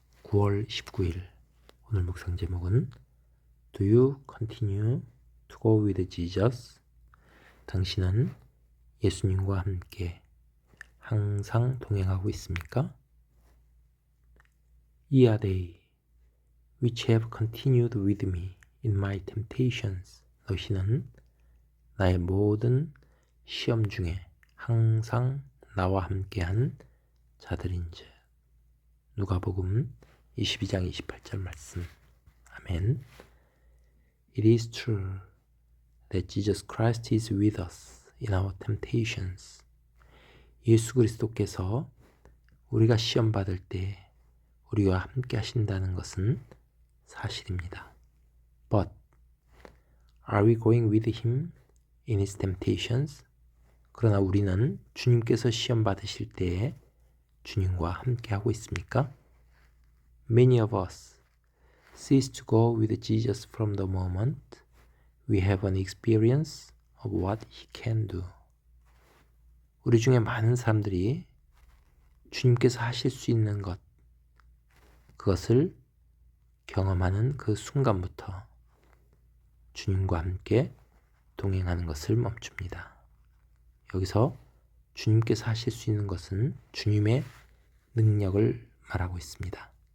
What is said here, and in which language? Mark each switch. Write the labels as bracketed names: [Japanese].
[Korean] 9월 19일 오늘 묵상 제목은 [English] Do you continue to go with Jesus? [Korean] 당신은 예수님과 함께 항상 동행하고 있습니까? [English] Ye are they which have continued with me in my temptations. [Korean] 너희는 나의 모든 시험 중에 항상 나와 함께한 자들인즉. 누가복음 22장 28절 말씀. 아멘. [English] It is true that Jesus Christ is with us in our temptations. [Korean] 예수 그리스도께서 우리가 시험 받을 때 우리와 함께 하신다는 것은 사실입니다. [English] But are we going with him in his temptations? [Korean] 그러나 우리는 주님께서 시험 받으실 때에 주님과 함께 하고 있습니까? [English] Many of us cease to go with Jesus from the moment we have an experience of what he can do. [Korean] 우리 중에 많은 사람들이 주님께서 하실 수 있는 것, 그것을 경험하는 그 순간부터 주님과 함께 동행하는 것을 멈춥니다. 여기서 주님께서 하실 수 있는 것은 주님의 능력을 말하고 있습니다.